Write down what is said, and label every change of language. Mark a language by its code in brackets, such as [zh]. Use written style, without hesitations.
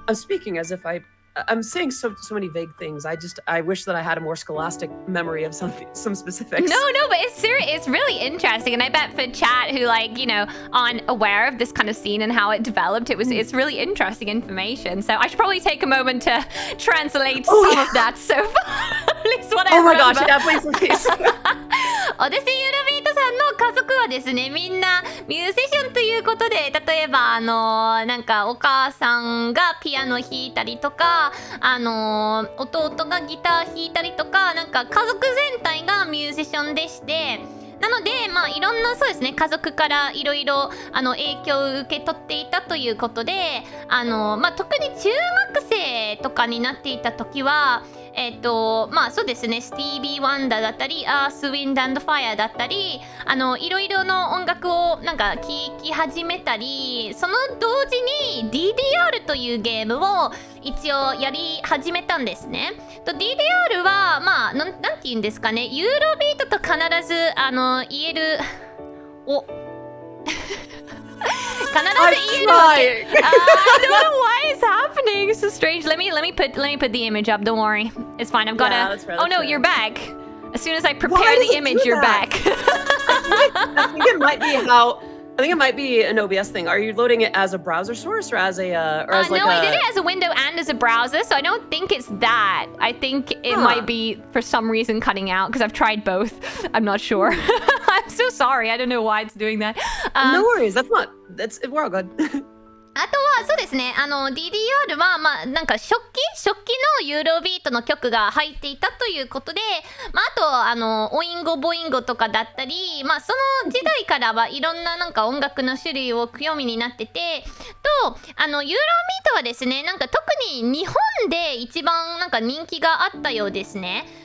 [en] I'm speaking as if I'm saying so many vague things. I wish that I had a more scholastic memory of some specifics. No, but it's really interesting, and I bet for chat who like, you know, aren't aware of this kind of scene and how it developed, it's really interesting information. So I should probably take a moment to translate some of that so far. At least what I remember. Oh my gosh, yeah, please. [ja] Odyssey Eurobeat さんの家族はですね、みんなミュージシャンということで、例えばなんかお母さんがピアノ弾いたりとか、弟がギター弾いたりとか、なんか家族全体がミュージシャンでして、なので、まあいろんなそうですね、家族からいろいろ影響を受け取っていたということで、まあ特に中学生とかになっていた時は、まあそうですね、スティービー・ワンダーだったり、アース・ウィンド・アンド・ファイアだったり、いろいろの音楽をなんか聴き始めたり、その同時に DDR というゲームを一応やり始めたんですね。と DDR はまあなんて言うんですかね、ユーロビートと必ず言える必ず言えるわけ。 [en] I don't know why it's happening. It's so strange. Let me put the image up. Don't worry. It's fine. I've got Oh no, you're back. As soon as I prepare the image, you're back. I think it might be an OBS thing. Are you loading it as a browser source or as a no, I did it as a window and as a browser, so I don't think it's that. I think it might be for some reason cutting out because I've tried both. I'm not sure. I'm so sorry. I don't know why it's doing that. No worries. We're all good. [ja] あとはそうですね、DDR はまあなんか初期のユーロビートの曲が入っていたということで、まああとオインゴボインゴとかだったり、まあその時代からはいろんななんか音楽の種類をくよみになってて、とユーロビートはですね、なんか特に日本で一番なんか人気があったようですね。